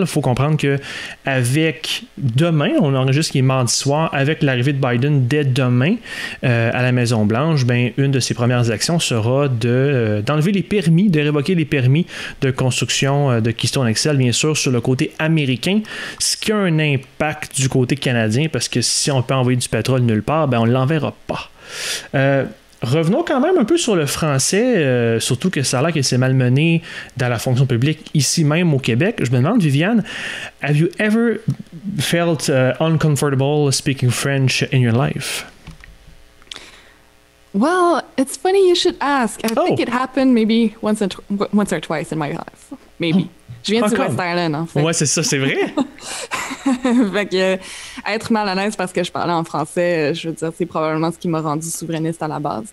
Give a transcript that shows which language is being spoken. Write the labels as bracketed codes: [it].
[fr] Il faut comprendre que demain, on enregistre qui est mardi soir, avec l'arrivée de Biden dès demain à la Maison-Blanche, une de ses premières actions sera d'enlever les permis, de révoquer les permis de construction de Keystone XL, bien sûr, sur le côté américain, ce qui a un impact du côté canadien, parce que si on peut envoyer du pétrole nulle part, on ne l'enverra pas. Revenons quand même un peu sur le français, surtout que ça a l'air que c'est malmené dans la fonction publique ici même au Québec. Je me demande, [en] Viviane, have you ever felt uncomfortable speaking French in your life? Well, it's funny you should ask. I think it happened maybe once or twice in my life. Maybe. [fr] Je viens du West Island, en fait. Ouais, c'est ça, c'est vrai. Fait que être mal à l'aise parce que je parlais en français, je veux dire, c'est probablement ce qui m'a rendu souverainiste à la base.